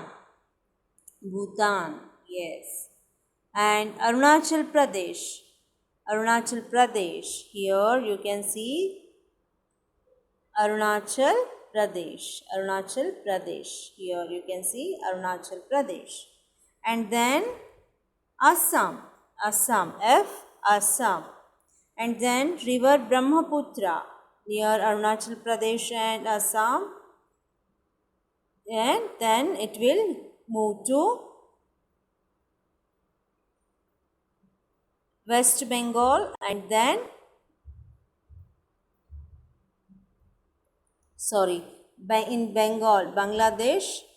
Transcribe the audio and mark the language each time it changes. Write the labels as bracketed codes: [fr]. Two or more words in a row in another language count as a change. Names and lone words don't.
[en] Bhutan, yes. And Arunachal Pradesh. Arunachal Pradesh. Here you can see Arunachal Pradesh. Arunachal Pradesh. Here you can see Arunachal Pradesh. And then Assam. Assam. F. Assam. And then river Brahmaputra near Arunachal Pradesh and Assam. And then it will move to West Bengal and then sorry, in Bengal, Bangladesh.